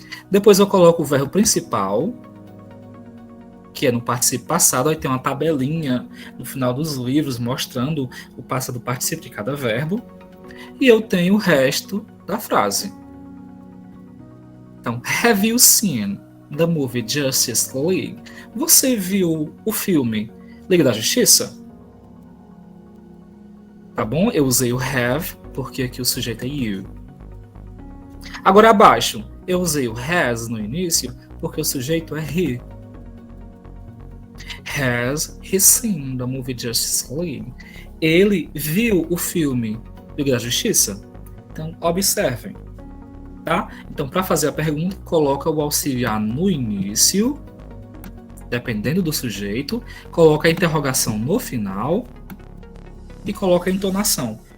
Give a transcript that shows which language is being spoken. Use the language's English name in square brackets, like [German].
[Portuguese] Depois eu coloco o verbo principal, que é no particípio passado. Aí tem uma tabelinha no final dos livros mostrando o passado particípio de cada verbo. E eu tenho o resto da frase. Então, [English] have you seen the movie Justice League? [Portuguese] Você viu o filme Liga da Justiça? Tá bom? Eu usei o have, porque aqui o sujeito é you. Agora abaixo, eu usei o has no início, porque o sujeito é he. [English] Has he seen the movie Justice League? [Portuguese] Ele viu o filme Liga da Justiça? Então, observem. Tá? Então, para fazer a pergunta, coloca o auxiliar no início, dependendo do sujeito, coloca a interrogação no final e coloca a entonação.